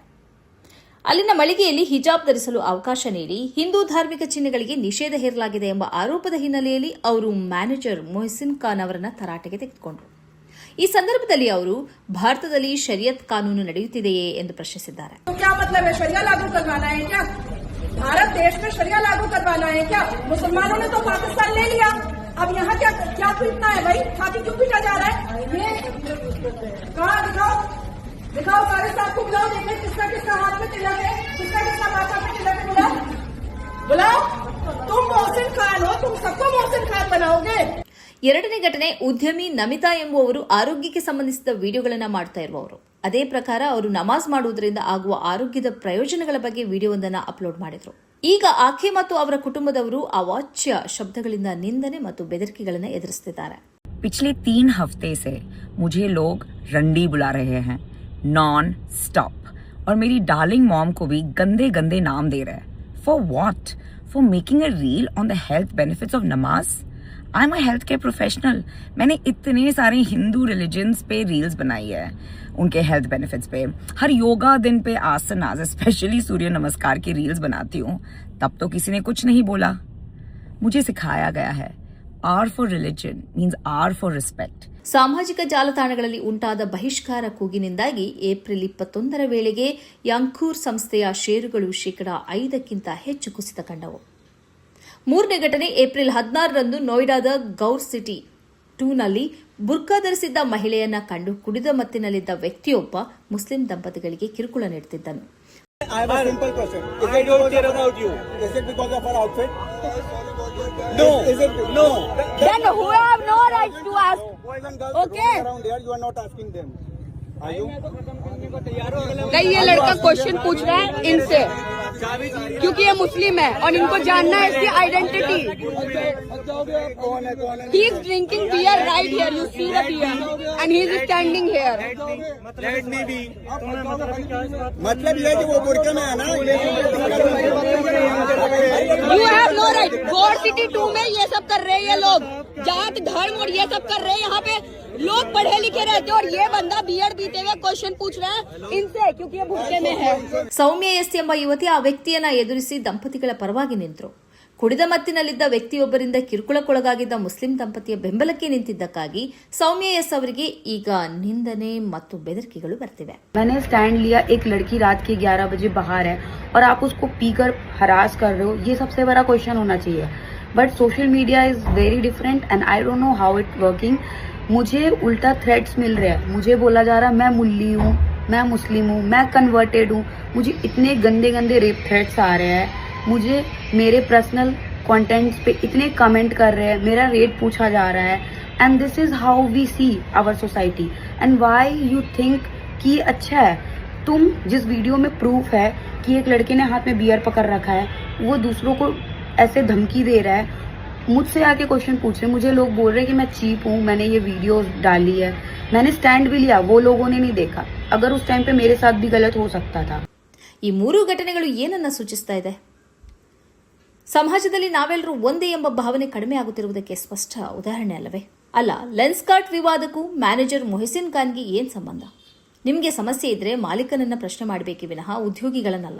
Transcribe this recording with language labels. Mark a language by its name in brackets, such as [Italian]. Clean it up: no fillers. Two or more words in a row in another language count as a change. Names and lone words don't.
[Kannada] ಅಲ್ಲಿನ ಮಳಿಗೆಯಲ್ಲಿ ಹಿಜಾಬ್ ಧರಿಸಲು ಅವಕಾಶ ನೀಡಿ ಹಿಂದೂ ಧಾರ್ಮಿಕ ಚಿಹ್ನೆಗಳಿಗೆ ನಿಷೇಧ ಹೇರಲಾಗಿದೆ ಎಂಬ ಆರೋಪದ ಹಿನ್ನೆಲೆಯಲ್ಲಿ ಅವರು ಮ್ಯಾನೇಜರ್ ಮೊಹಸಿನ್ ಖಾನ್ ಅವರನ್ನು ತರಾಟೆಗೆ ತೆಗೆದುಕೊಂಡರು. ಈ ಸಂದರ್ಭದಲ್ಲಿ ಅವರು ಭಾರತದಲ್ಲಿ ಶರಿಯತ್ ಕಾನೂನು ನಡೆಯುತ್ತಿದೆಯೇ ಎಂದು ಪ್ರಶ್ನಿಸಿದ್ದಾರೆ. [Hindi] भारत देश में शरिया लागू करवाना है क्या? मुसलमानों ने तो पाकिस्तान ले लिया, अब यहाँ क्या क्या पीटना है भाई? छाती क्यों पीटा जा रहा है? ये कहाँ दिखाओ सारे साथ को बुलाओ, देखें किसका किसका हाथ में तिलक है, किसका किसका माथा में तिलक है, बुलाओ। तुम मोहसिन खान हो, तुम सबको मोहसिन खान बनाओगे. [Kannada] ಎರಡನೇ ಘಟನೆ ಉದ್ಯಮಿ ನಮಿತಾ ಎಂಬುವವರು ಆರೋಗ್ಯಕ್ಕೆ ಸಂಬಂಧಿಸಿದ ವಿಡಿಯೋಗಳನ್ನು ಮಾಡ್ತಾ ಇರುವವರು. ಅದೇ ಪ್ರಕಾರ ಅವರು ನಮಾಜ್ ಮಾಡುವುದರಿಂದ ಆಗುವ ಆರೋಗ್ಯದ ಪ್ರಯೋಜನಗಳ ಬಗ್ಗೆ ವಿಡಿಯೋವೊಂದನ್ನು ಅಪ್ಲೋಡ್ ಮಾಡಿದ್ರು. ಈಗ ಆಕೆ ಮತ್ತು ಅವರ ಕುಟುಂಬದವರು ಅವಾಚ್ಯ ಶಬ್ದಗಳಿಂದ ನಿಂದನೆ ಮತ್ತು ಬೆದರಿಕೆಗಳನ್ನು ಎದುರಿಸುತ್ತಿದ್ದಾರೆ. [Hindi] पिछले 3 हफ्ते से मुझे लोग रंडी बुला रहे हैं [English] non stop [Hindi] और मेरी [English] darling mom [Hindi] को भी गंदे गंदे नाम दे रहे हैं. [English] for what? for making a reel on the health benefits of namaz. I am a health care professional. [Hindi] मैंने इतने सारे [English] Hindu religions [Hindi] पे रील्स बनाई है, उनके [English] health benefits [Hindi] पे. हर योगा दिन पे आसनास स्पेशली सूर्य नमस्कार की रील्स बनाती हूँ. तब तो किसी ने कुछ नहीं बोला. मुझे सिखाया गया है [English] R for religion means R for respect. [Kannada] ಸಾಮಾಜಿಕ ಜಾಲತಾಣಗಳಲ್ಲಿ ಉಂಟಾದ ಬಹಿಷ್ಕಾರ ಕೂಗಿನಿಂದಾಗಿ ಏಪ್ರಿಲ್ 21ರ ವೇಳೆಗೆ ಯಾಂಕೂರ್ ಸಂಸ್ಥೆಯ ಷೇರುಗಳು ಶೇಕಡಾ 5ಕ್ಕಿಂತ ಹೆಚ್ಚು ಕುಸಿತ ಕಂಡವು. ಮೂರನೇ ಘಟನೆ ಏಪ್ರಿಲ್ 16ರಂದು ನೋಯ್ಡಾದ ಗೌರ್ ಸಿಟಿ 2ನಲ್ಲಿ ಬುರ್ಕಾ ಧರಿಸಿದ್ದ ಮಹಿಳೆಯನ್ನ ಕಂಡು ಕುಡಿದ ಮತ್ತಿನಲ್ಲಿದ್ದ ವ್ಯಕ್ತಿಯೊಬ್ಬ ಮುಸ್ಲಿಂ ದಂಪತಿಗಳಿಗೆ ಕಿರುಕುಳ ನೀಡುತ್ತಿದ್ದನು. [English] I have a simple question. I don't care about you. Is it because of her outfit? No. Is it? No. Then who have no right to ask? Boys and girls Okay. around here, you are not asking them. Are you? [Hindi] नहीं, ये लड़का क्वेश्चन पूछ रहा है इनसे क्योंकि ये मुस्लिम है और इनको जानना है इसकी आइडेंटिटी. कौन है? [English] He is drinking beer right here. You see the beer and he is standing here. Let me be. [Hindi] मतलब ये कि वो बुर्का में है ना. [English] You have no right. [Hindi] गौर सिटी 2 में ये सब कर रहे हैं ये लोग. जात धर्म और ये सब कर रहे हैं. यहाँ पे लोग पढ़े लिखे रहते और ये बंदा बियर पीते हुए क्वेश्चन पूछ रहा है इनसे क्योंकि ये भूखे में है. [Kannada] ಸೌಮ್ಯ ಎಸ್ ಎಂಬ ಯುವತಿ ಆ ವ್ಯಕ್ತಿಯನ್ನ ಎದುರಿಸಿ ದಂಪತಿಗಳ ಪರವಾಗಿ ನಿಂತರು. ಕುಡಿದ ಮತ್ತಿನಲ್ಲಿದ್ದ ವ್ಯಕ್ತಿಯೊಬ್ಬರಿಂದ ಕಿರುಕುಳಕ್ಕೊಳಗಾಗಿದ್ದ ಮುಸ್ಲಿಂ ದಂಪತಿಯ ಬೆಂಬಲಕ್ಕೆ ನಿಂತಿದ್ದಕ್ಕಾಗಿ ಸೌಮ್ಯ ಎಸ್ ಅವರಿಗೆ ಈಗ ನಿಂದನೆ ಮತ್ತು ಬೆದರಿಕೆಗಳು ಬರ್ತಿವೆ. [Hindi] मैंने स्टैंड लिया, एक लड़की रात के 11 बजे बाहर है और आप उसको पीकर हरास कर रहे हो, ये सबसे बड़ा क्वेश्चन होना चाहिए. [English] but social media is very different and I don't know how it working. [Hindi] मुझे उल्टा थ्रेट्स मिल रहे हैं. मुझे बोला जा रहा है मैं मुल्ली हूँ, मैं मुस्लिम हूँ, मैं कन्वर्टेड हूँ. मुझे इतने गंदे गंदे [English] rape threats [Hindi] आ रहे हैं. मुझे मेरे [English] personal contents [Hindi] पे इतने कमेंट कर रहे हैं. मेरा रेट पूछा जा रहा है. [English] and this is how we see our society. and why you think [Hindi] कि अच्छा है? तुम जिस वीडियो में प्रूफ है कि एक लड़के ने हाथ में बियर पकड़ रखा है, वो दूसरों को ऐसे धमकी दे रहा है. मुझसे आके क्वेश्चन पूछ रहे. मुझे लोग बोल रहे हैं कि मैं चीप हूँ, मैंने ये वीडियो डाली है. मैंने स्टैंड भी लिया, वो लोगों ने नहीं देखा. अगर उस टाइम पे मेरे साथ भी गलत हो सकता था. [Kannada] ಈ ಮೂರು ಘಟನೆಗಳು ಏನನ್ನ ಸೂಚಿಸ್ತಾ ಇದೆ? ಸಮಾಜದಲ್ಲಿ ನಾವೆಲ್ಲರೂ ಒಂದೇ ಎಂಬ ಭಾವನೆ ಕಡಿಮೆ ಆಗುತ್ತಿರುವುದಕ್ಕೆ ಸ್ಪಷ್ಟ ಉದಾಹರಣೆ ಅಲ್ಲವೇ? ಅಲ್ಲ, ಲೆನ್ಸ್ಕಾರ್ಟ್ ವಿವಾದಕ್ಕೂ ಮ್ಯಾನೇಜರ್ ಮೊಹಸಿನ್ ಖಾನ್ಗೆ ಏನ್ ಸಂಬಂಧ? ನಿಮಗೆ ಸಮಸ್ಯೆ ಇದ್ರೆ ಮಾಲೀಕನನ್ನ ಪ್ರಶ್ನೆ ಮಾಡಬೇಕೇ ವಿನಃ ಉದ್ಯೋಗಿಗಳನ್ನಲ್ಲ.